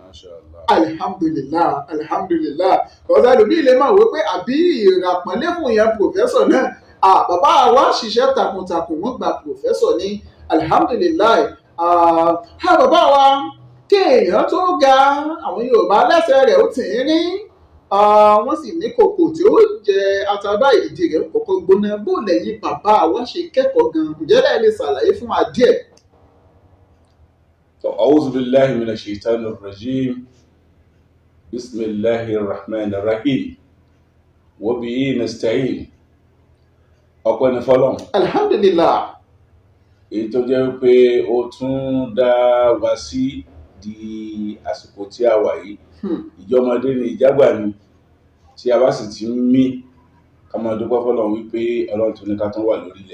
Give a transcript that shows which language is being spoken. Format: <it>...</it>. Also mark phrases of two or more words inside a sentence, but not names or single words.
<yo>Alhamdulillah ọ̀sẹ̀ ẹlòmíì lè máa wí pé àbí ìràpọ̀nlé fún ìyẹn pòfẹ́sọ̀ náà bàbá wa ṣiṣẹ́ takuntakun wọ́n gba pòfẹ́sọ̀ ní alhamdulillah. Bàbá wa kéèyàn tó ga àwọn Yorùbá lẹ́sẹ̀ rẹ̀ ó tì í rí. Wọ́n sì ní kòkò tí ó jẹ àtàbá ìdí rẹ̀ kọ́kọ́ gbóná bó lẹ́yìn bàbá wa ṣe kẹ́kọ̀ọ́ gan-an ǹjẹ́ lẹ́yìn lè ṣàlàyé fún wa díẹ̀.</yo> <ar>أعوذ بالله من الشيطان الرجيم. بسم الله الرحمن الرحيم. وبه نستعين.</ar> <yo>Ọpẹ́ ni fọ́lọ́run. Alhamdulillah. Èyí tó jẹ́ pé ó tún dá wa sí di àsìkò tí a wà yìí. Ìjọmọdé ni ìjágbà ni tí a bá sì ti ń mí ká máa dúpẹ́ fọ́lọ́run wípé Ọlọ́run tó ní ká tún wà lórílẹ̀.</yo>